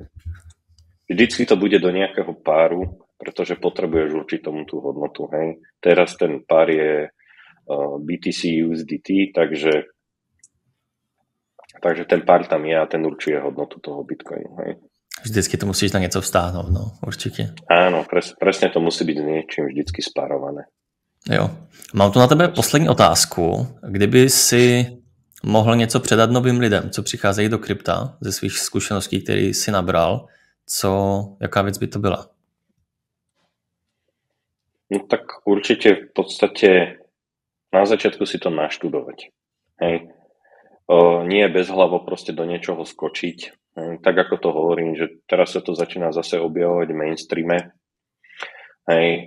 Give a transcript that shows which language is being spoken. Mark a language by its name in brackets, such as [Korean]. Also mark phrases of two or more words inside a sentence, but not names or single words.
[Slovak] Vždycky to bude do nejakého páru, pretože potrebuješ určiť tomu tú hodnotu, hej. Teraz ten pár je BTC USDT, takže ten pár tam je a ten určuje hodnotu toho Bitcoinu. Hej. [Czech] Vždycky to musíš na něco vstáhnout, no, určitě. [Slovak] Áno, presne to musí byť s niečím vždycky spárované. [Czech] Jo. Mám tu na tebe poslední otázku. Kdyby si mohl něco předat novým lidem, co přicházejí do krypta ze svých zkušeností, které si nabral, jaká věc by to byla? [Slovak] No tak určite v podstate na začiatku si to naštudovať. Hej. Nie bez hlavo proste do niečoho skočiť. Tak ako to hovorím, že teraz sa to začína zase objavovať v mainstreame. Hej.